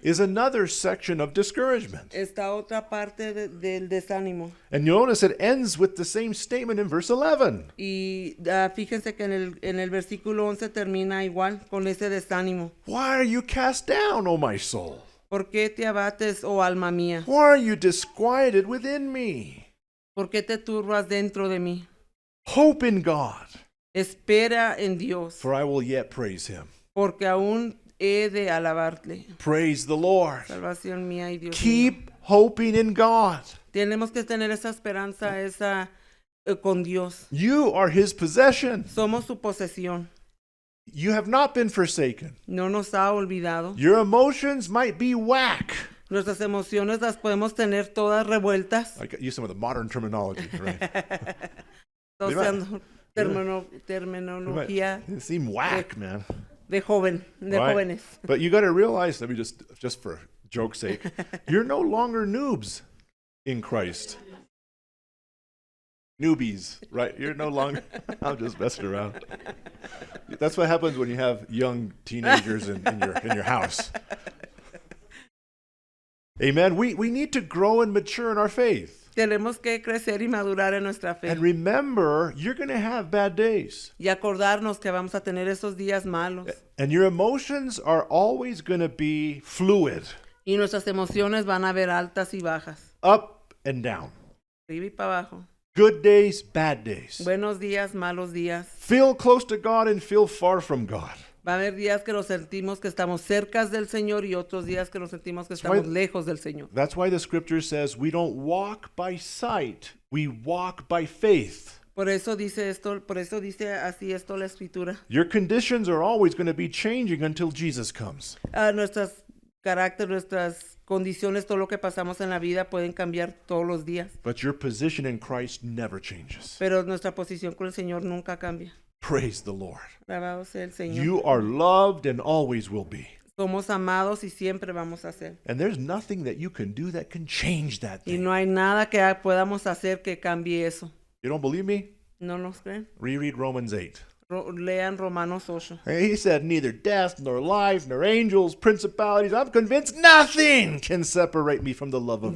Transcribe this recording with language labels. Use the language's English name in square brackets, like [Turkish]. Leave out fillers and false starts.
[English] is another section of discouragement. [Spanish] está otra parte del desánimo. [English] And you'll notice it ends with the same statement in verse 11. [Spanish] Y fíjense que en el versículo 11 termina igual con ese desánimo. [English] Why are you cast down, O my soul? [Spanish] ¿Por qué te abates, oh alma mía? [English] Why are you disquieted within me? [Spanish] ¿Por qué te turbas dentro de mí? [English] Hope in God, [Spanish] Espera en Dios, [English] for I will yet praise him. [Spanish] porque aún he de alabarle. [English] Praise the Lord. [Spanish] Salvación mía y Dios mío. [English] Keep hoping in God. [Spanish] Tenemos que tener esa esperanza, con Dios. [English] You are his possession. [Spanish] Somos su posesión. [English] You have not been forsaken. [Spanish] No nos ha olvidado. [English] Your emotions might be whack. [Spanish] Nuestras emociones las podemos tener todas revueltas. [English] I got used some of the modern terminology, right? [Spanish] Usando terminología [English] It seemed whack, man. [Spanish] de [English] Right. [Spanish] jóvenes. [English] But you got to realize, let me just for joke's sake, you're no longer noobs in Christ. Newbies, right? You're no longer. I'm just messing around. That's what happens when you have young teenagers in your house. Amen. We need to grow and mature in our faith. [Spanish] Tenemos que crecer y madurar en nuestra fe. [English] And remember, you're going to have bad days. [Spanish] Y acordarnos que vamos a tener esos días malos. [English] And your emotions are always going to be fluid, [Spanish] Y nuestras emociones van a ver altas y bajas. [English] up and down. [Spanish] Arriba y para abajo. [English] Good days, bad days. [Spanish] Buenos días, malos días. [English] Feel close to God and feel far from God. [Spanish] Va a haber días que nos sentimos que estamos cerca del Señor y otros días que nos sentimos que estamos lejos del Señor. [English] That's why the scripture says we don't walk by sight, we walk by faith. [Spanish] Por eso dice así esto la Escritura. [English] Your conditions are always going to be changing until Jesus comes. [Spanish] Nuestras carácter, nuestras condiciones, todo lo que pasamos en la vida pueden cambiar todos los días. [English] But your position in Christ never changes. [Spanish] Pero nuestra posición con el Señor nunca cambia. [English] Praise the Lord. [Spanish] Alabado sea el Señor. [English] You are loved and always will be. [Spanish] Somos amados y siempre vamos a ser. [English] And there's nothing that you can do that can change that [Spanish] Y [English] thing. [Spanish] no hay nada que podamos hacer que cambie eso. [English] You don't believe me? [Spanish] ¿No nos creen? [English] Reread Romans 8. [Spanish] Lean Romanos 8. [English] He said, neither death, nor life, nor angels, principalities, I'm convinced nothing can separate me from the love of